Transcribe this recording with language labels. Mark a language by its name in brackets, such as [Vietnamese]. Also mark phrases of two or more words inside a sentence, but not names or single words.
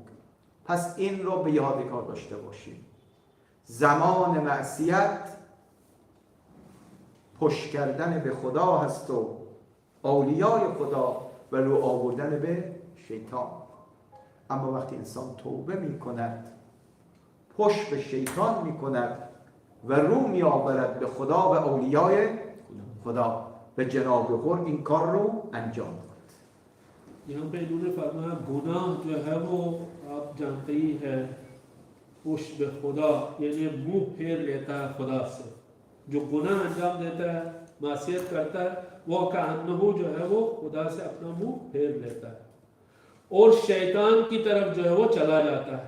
[Persian] پس این رو به یادگار داشته باشیم. زمان معصیت پشت کردن به خدا هست و اولیای خدا و رو آوردن به شیطان. اما وقتی انسان توبه می کند، پشت به شیطان می کند و رو می آورد به خدا و اولیای خدا، به جناب خور این کار رو انجام داد. [Hindi] यहाँ पे इन्होंने फरमाया गुनाह जो है वो आप जानते ही है [Persian] پشت به خدا, [Hindi] यानी मुंह फेर लेता है खुदा से। जो गुनाह अंजाम देता है, मासियत करता है, वो कान्नहु जो है वो खुदा से अपना मुंह फेर लेता है और शैतान की तरफ जो है वो चला जाता है।